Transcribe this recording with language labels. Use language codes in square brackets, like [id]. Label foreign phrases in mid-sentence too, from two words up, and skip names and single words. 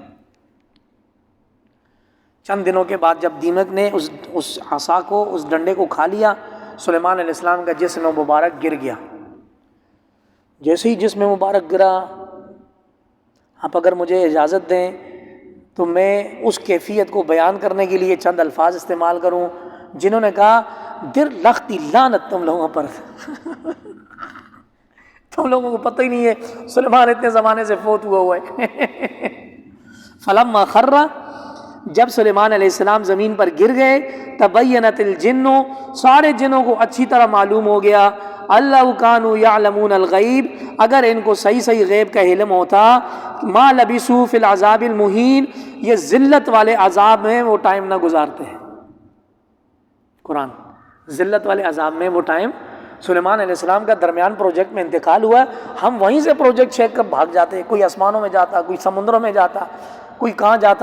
[ur] چند دنوں کے بعد جب دیمک نے اس عصا کو، اس ڈنڈے کو کھا لیا، سلیمان [ar] علیہ السلام [ur] کا جسم مبارک گر گیا۔ جیسے ہی جسم مبارک گرا، آپ اگر مجھے اجازت دیں تو میں اس کیفیت کو بیان کرنے کے لیے چند الفاظ استعمال کروں، جنہوں نے کہا در لختی لعنت تم لوگوں پر تم لوگوں کو پتہ ہی نہیں ہے سلیمان اتنے زمانے سے فوت ہوا ہے۔ [ar] فلما خر، [ur] جب سلیمان [ar] علیہ السلام [ur] زمین پر گر گئے، [ar] تبینت الجن، [ur] سارے جنوں کو اچھی طرح معلوم ہو گیا، [ar] اللہ کانوا یعلمون الغیب، [ur] اگر ان کو صحیح غیب کا علم ہوتا، [ar] ما لبثوا فی العذاب المہین، [ur] یہ ذلت والے عذاب میں وہ ٹائم نہ گزارتے ہیں۔ قرآن ذلت والے عذاب میں وہ ٹائم، سلیمان [ar] علیہ السلام [ur] کا درمیان پروجیکٹ میں انتقال ہوا، ہم وہیں سے پروجیکٹ چیک کر بھاگ جاتے، کوئی آسمانوں میں جاتا، کوئی سمندروں میں جاتا، کوئی کہاں جاتا۔